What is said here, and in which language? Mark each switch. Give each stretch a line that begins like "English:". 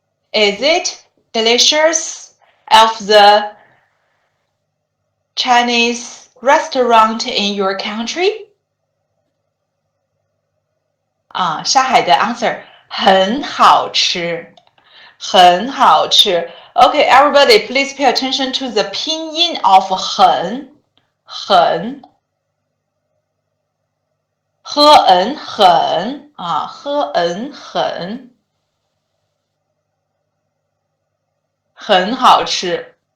English: Is it delicious of the Chinese restaurant in your country?
Chinese: 啊，沙海的 answer 很好吃，很好吃。
English: Okay, everybody, please pay attention to the 拼音 of
Chinese: 很很啊，很好吃。